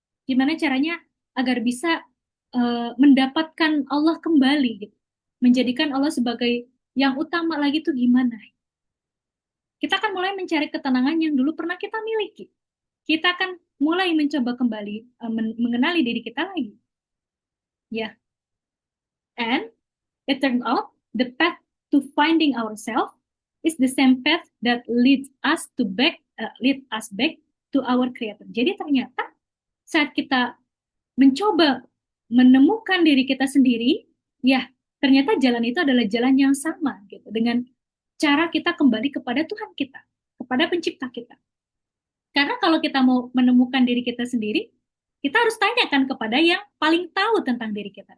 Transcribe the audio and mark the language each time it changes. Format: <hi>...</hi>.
<id>Gimana caranya agar bisa mendapatkan Allah kembali gitu? Menjadikan Allah sebagai yang utama lagi tuh gimana? Kita akan mulai mencari ketenangan yang dulu pernah kita miliki. Kita akan mulai mencoba kembali mengenali diri kita lagi. Ya.</id> <en>And it turned out the path to finding ourselves is the same path that lead us back to our Creator.</en> <id>Jadi ternyata saat kita mencoba menemukan diri kita sendiri, ya ternyata jalan itu adalah jalan yang sama gitu dengan cara kita kembali kepada Tuhan kita, kepada pencipta kita. Karena kalau kita mau menemukan diri kita sendiri, kita harus tanyakan kepada yang paling tahu tentang diri kita.</id>